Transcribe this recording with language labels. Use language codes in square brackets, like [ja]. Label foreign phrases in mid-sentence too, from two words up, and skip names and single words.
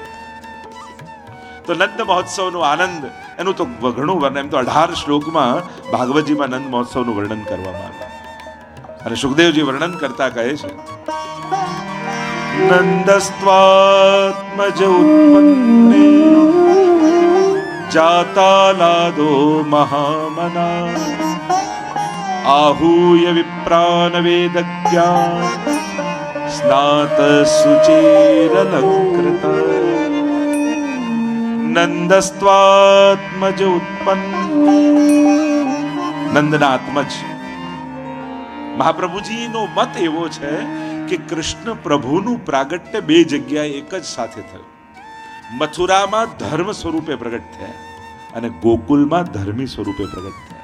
[gu] તો નંદ મહોત્સવનો આનંદ એનું તો ઘણું વર્ણન, એમ તો 18 શ્લોકમાં ભાગવતજીમાં નંદ મહોત્સવનું વર્ણન કરવામાં આવ્યું. અને સુખદેવજી વર્ણન કરતા કહે છે, [sa] નંદસ્ત્વાત્મજ ઉત્પન્ને જાતાલાદો મહામના आहूय विप्रान वेदज्ञान स्नात सुचिरलंकृत नंदस्त्वात्मज उत्पन्न. [gu] નંદના આત્મજ મહાપ્રભુજીનો મત એવો છે કે કૃષ્ણ પ્રભુનું પ્રાગટ્ય 2 જગ્યાએ એક જ સાથે થયું. મથુરામાં ધર્મ સ્વરૂપે પ્રગટ થયા અને ગોકુલમાં ધર્મી સ્વરૂપે પ્રગટ થયા.